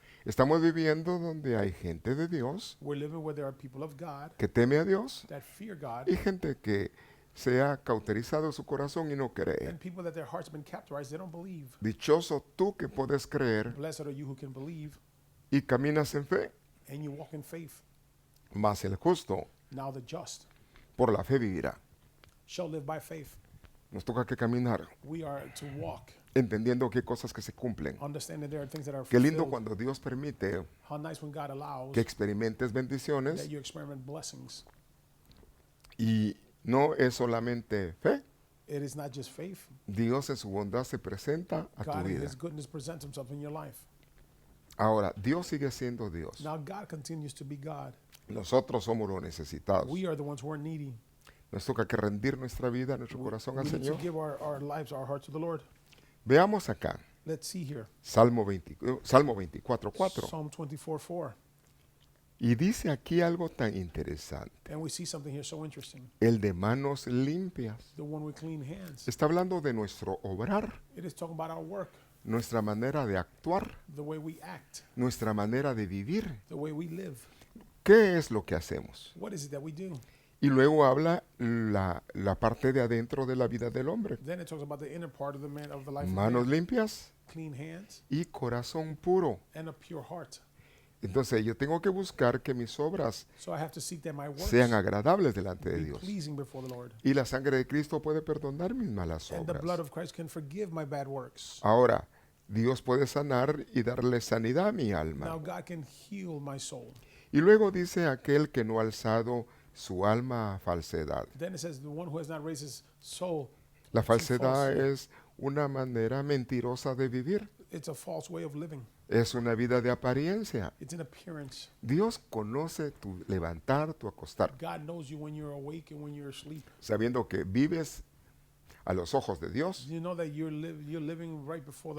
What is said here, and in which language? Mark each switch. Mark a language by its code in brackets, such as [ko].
[es] Estamos viviendo donde hay gente de Dios [en] We're living where there are people of God [es] que teme a Dios [en] that fear God, [es] y gente que se ha cauterizado su corazón y no cree. [en] and people that their hearts have been capitalized, they don't believe. [es] Dichoso tú que puedes creer [en] Blessed are you who can believe [es] y caminas en fe, [en] and you walk in faith. [es] mas el justo [en] Now the just [es] por la fe vivirá. [en] shall live by faith. [es] Nos toca que caminar, [en] We are to walk, [es] entendiendo qué cosas que se cumplen. [en] understanding there are things that are [es] Qué lindo [en] fulfilled. [es] cuando Dios permite [en] How nice when God allows [es] que experimentes bendiciones [en] that you experiment blessings. [es] y no es solamente fe. [en] It is not just faith. [es] Dios en su bondad se presenta a tu [en] God in [es] vida. [en] His goodness presents Himself in your life. [es] Ahora, Dios sigue siendo Dios. [en] Now God continues to be God. [es] Nosotros somos los necesitados. [en] We are the ones who are needy. [es] Nos toca que rendir nuestra vida, nuestro corazón [en] We [es] al [en] need to [es] Señor. [en] give our lives, our heart to the Lord. [es] Veamos acá, [en] Let's see here. [es] Salmo 24:4. [en] Psalm 24:4. [es] Y dice aquí algo tan interesante. [en] And we see something here so interesting. [es] El de manos limpias. [en] The one with clean hands. [es] Está hablando de nuestro obrar, [en] It is talking about our work, [es] nuestra manera de actuar, [en] the way we act, [es] nuestra manera de vivir. [en] the way we live. [es] ¿Qué es lo que hacemos? [en] What is it that we do? [es] Y luego habla la parte de adentro de la vida del hombre. [en] Then it talks about the inner part of the man, of the life of [es] Manos [en] man. [es] limpias [en] Clean hands [es] y corazón puro. [en] and a pure heart. [es] Entonces yo tengo que buscar que mis obras [en] So I have to seek that my works [es] sean agradables delante de [en] be [es] Dios. [en] pleasing before the Lord. [es] Y la sangre de Cristo puede perdonar mis malas [en] And the blood [es] obras. [en] of Christ can forgive my bad works. [es] Ahora, Dios puede sanar y darle sanidad a mi [en] Now [es] alma. [en] God can heal my soul. [es] Y luego dice aquel que no ha alzado su alma a falsedad. [en] Then it says the one who has not raised his soul, [es] La [en] to [es] falsedad [en] falsehood. [es] es una manera mentirosa de vivir. [en] It's a false way of living. [es] Es una vida de apariencia. [en] It's an appearance. [es] Dios conoce tu levantar, tu acostar, [en] God knows you when you're awake and when you're asleep. [es] sabiendo que vives a los ojos de Dios. [en] You know that you're living right before the